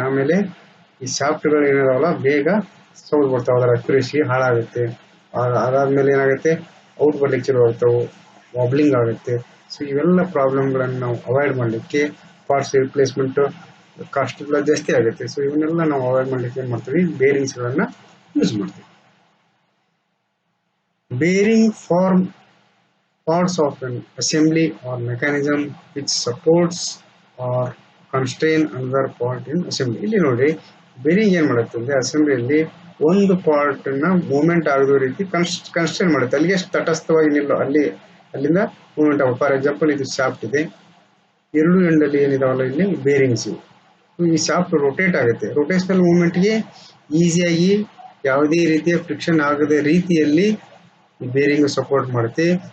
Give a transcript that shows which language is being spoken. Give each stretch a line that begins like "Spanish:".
Kannada: ಆಮೇಲೆ ಈ ಶಾಫ್ಟ್ಗಳು ಏನಿದಾವಲ್ಲ ಬೇಗ ಸೌಂಡ್ ಬರ್ತಾವೆ, ಅದರ ಅಕ್ಯುರೇಸಿ ಹಾಳಾಗುತ್ತೆ. ಅದಾದ್ಮೇಲೆ ಏನಾಗುತ್ತೆ, ಔಟ್ ಬರ್ಲಿಕ್ಕೆ ಶುರು ಆಗ್ತಾವೆ, ವಾಬ್ಲಿಂಗ್ ಆಗುತ್ತೆ. ಸೊ ಇವೆಲ್ಲ ಪ್ರಾಬ್ಲಮ್ಗಳನ್ನು ನಾವು ಅವಾಯ್ಡ್ ಮಾಡಲಿಕ್ಕೆ ಪಾರ್ಟ್ಸ್ ರಿಪ್ಲೇಸ್ಮೆಂಟ್ ಕಾಸ್ಟ್ ಜಾಸ್ತಿ ಆಗುತ್ತೆ. ಸೊ ಇವನ್ನೆಲ್ಲ ನಾವು ಅವಾಯ್ಡ್ ಮಾಡಲಿಕ್ಕೆ ಏನ್ ಮಾಡ್ತೀವಿ, ಬೇರಿಂಗ್ಸ್ ಗಳನ್ನ ಯೂಸ್ ಮಾಡ್ತೀವಿ.
English: Bearing form parts of an assembly or mechanism which supports or constrain another part in assembly.
Kannada: ಇಲ್ಲಿ ನೋಡಿ, ಬೇರಿಂಗ್ ಏನ್ ಮಾಡುತ್ತೆ ಅಂದ್ರೆ ಅಸೆಂಬ್ಲಿಯಲ್ಲಿ ಒಂದು ಪಾರ್ಟ್ ನ ಮೂವ್ಮೆಂಟ್ ಆಗೋ ರೀತಿ ಕನ್ಸ್ಟ್ರೈನ್ ಮಾಡುತ್ತೆ. ಅಲ್ಲಿಗೆ ತಟಸ್ಥವಾಗಿ ನಿಲ್ಲೋ ಅಲ್ಲಿಂದ ಮೂವ್ಮೆಂಟ್ ಆಗುತ್ತೆ. ಫಾರ್ ಎಕ್ಸಾಂಪಲ್ ಇದು ಶಾಫ್ಟ್ ಇದೆ, ಎರಡು ಎಂಡಲ್ಲಿ ಏನಿದಾವಲ್ಲ ಇಲ್ಲಿ ಬೇರಿಂಗ್ಸ್ ಇವು. ಈ ಶಾಫ್ಟ್ ರೊಟೇಟ್ ಆಗುತ್ತೆ. ರೊಟೇಷನಲ್ ಮೂವ್ಮೆಂಟ್ಗೆ ಈಸಿಯಾಗಿ ಯಾವುದೇ ರೀತಿಯ ಫ್ರಿಕ್ಷನ್ ಆಗದ ರೀತಿಯಲ್ಲಿ ಈ ಬೇರಿಂಗ್ ಸಪೋರ್ಟ್ ಮಾಡುತ್ತೆ.